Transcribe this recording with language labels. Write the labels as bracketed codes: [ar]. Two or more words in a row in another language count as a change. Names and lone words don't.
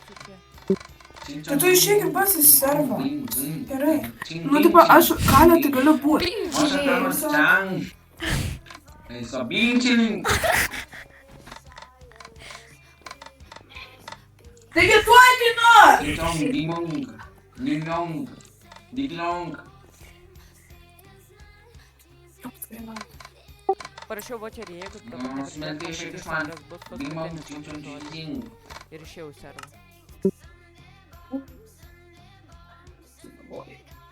[lt] Tai tu išeik ir pats į servą. Gerai. Nu, tipo, aš kalė tai galiu būti. [es] Eso, pinche. [lt] Taigi tu atinu! Ding dong, ding dong, ding dong. Parašiau vočerį, jeigu tu Nu, Smilte, išeik iš man. bus Ding dong, paskutinis ding dong, žodis. ding. Ir išėjau servą. Oi.